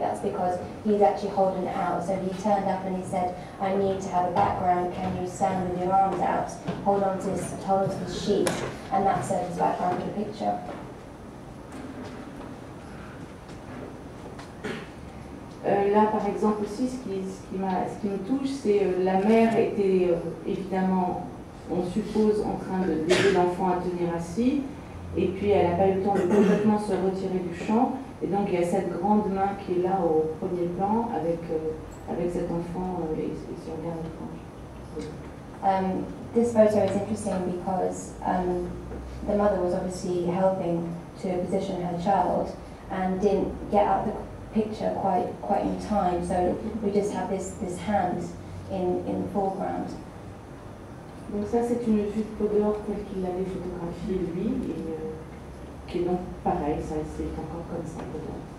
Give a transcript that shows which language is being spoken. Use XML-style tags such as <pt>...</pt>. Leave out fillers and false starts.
<en>That's because he's actually holding it out. So he turned up and he said, "I need to have a background. Can you stand with your arms out, hold on to this sheet?" And that serves as background for the picture.</en> <fr>Là, par exemple, aussi, ce qui me touche, c'est la mère était évidemment, on suppose, en train d'aider l'enfant à tenir assis, et puis elle n'a pas eu le temps de complètement se retirer du champ, et donc il y a cette grande main qui est là au premier plan avec cet enfant et son regarde étrange.</fr> <en>This photo is interesting because the mother was obviously helping to position her child and didn't get out the picture quite in time, so we just have this hand in the foreground.</en> <fr>Donc ça c'est une vue de Podor telle qu'il l'avait photographiée lui, et qui est donc pareil, ça c'est encore comme ça Podor.</fr>